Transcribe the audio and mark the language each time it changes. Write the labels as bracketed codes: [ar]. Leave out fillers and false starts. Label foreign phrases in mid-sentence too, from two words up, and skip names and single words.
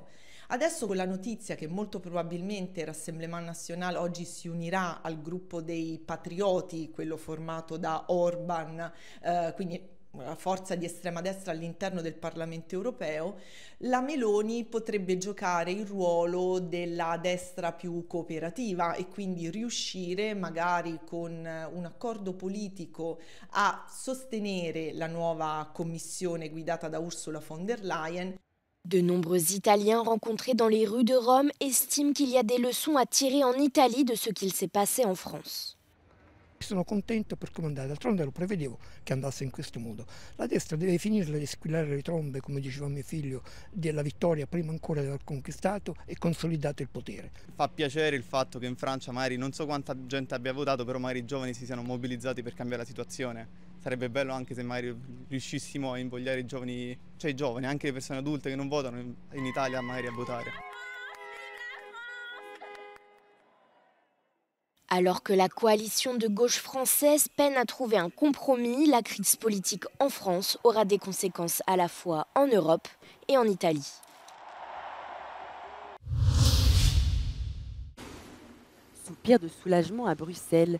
[it] Adesso con la notizia che molto probabilmente il Rassemblement National oggi si unirà al gruppo dei patrioti, quello formato da Orban, quindi una forza di estrema destra all'interno del Parlamento europeo, la Meloni potrebbe giocare il ruolo della destra più cooperativa e quindi riuscire magari con un accordo politico a sostenere la nuova commissione guidata da Ursula von der Leyen. [fr] De nombreux Italiens rencontrés dans les rues de Rome estiment qu'il y a des leçons à tirer en Italie de ce qu'il s'est passé en France. [it] Sono contento per come è andata, d'altronde lo prevedevo che andasse in questo modo. La destra deve finirla di squillare le trombe, come diceva mio figlio, della vittoria prima ancora di aver conquistato e consolidato il potere. Fa piacere il fatto che in Francia magari non so quanta gente abbia votato, però magari i giovani si siano mobilizzati per cambiare la situazione. Sarebbe bello anche se magari riuscissimo a invogliare i giovani, anche le persone adulte che non votano in Italia magari a votare. [fr] Alors que la coalition de gauche française peine à trouver un compromis, la crise politique en France aura des conséquences à la fois en Europe et en Italie. Soupir de soulagement à Bruxelles.